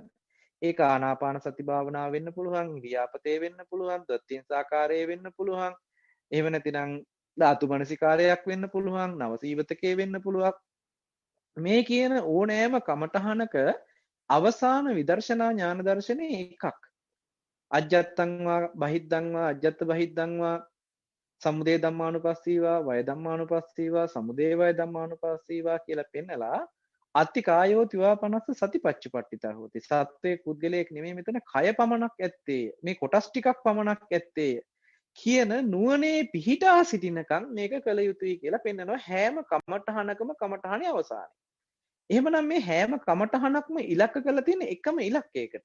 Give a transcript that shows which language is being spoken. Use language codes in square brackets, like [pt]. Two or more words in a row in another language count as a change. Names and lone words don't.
[si] ඒක ආනාපාන සති භාවනාව වෙන්න පුළුවන්, ඉරියාපතේ වෙන්න පුළුවන්, දත්තිං සාකාරයේ වෙන්න පුළුවන්. එහෙම නැතිනම් ධාතු මනසිකාරයක් වෙන්න පුළුවන්, නවසීවතකේ වෙන්න පුළුවන්. මේ කියන ඕනෑම කමඨහනක අවසාන විදර්ශනා ඥාන දර්ශනේ එකක්. [pi] අජ්ජත්තං වා බහිද්දං වා අජ්ජත් බහිද්දං වා සමුදය ධම්මානුපස්සීවා වය ධම්මානුපස්සීවා සමුදය වය ධම්මානුපස්සීවා [si] කියලා පෙන්නලා [pi] අත්ති කායෝ තිවා 50 සතිපච්චුපට්ඨිතා හොති. [si] සත්වයේ පුද්ගලයෙක් නෙමෙයි මෙතන කය පමණක් ඇත්තේ. මේ කොටස් ටිකක් පමණක් ඇත්තේ කියන නුවණේ පිහිටා සිටිනකම් මේක කළ යුතුයි කියලා පෙන්නනවා හැම කමඨහනකම කමඨහනේ අවසානයේ. එහෙමනම් මේ හැම කමඨහනක්ම ඉලක්ක කරලා තියෙන එකම ඉලක්කයකට.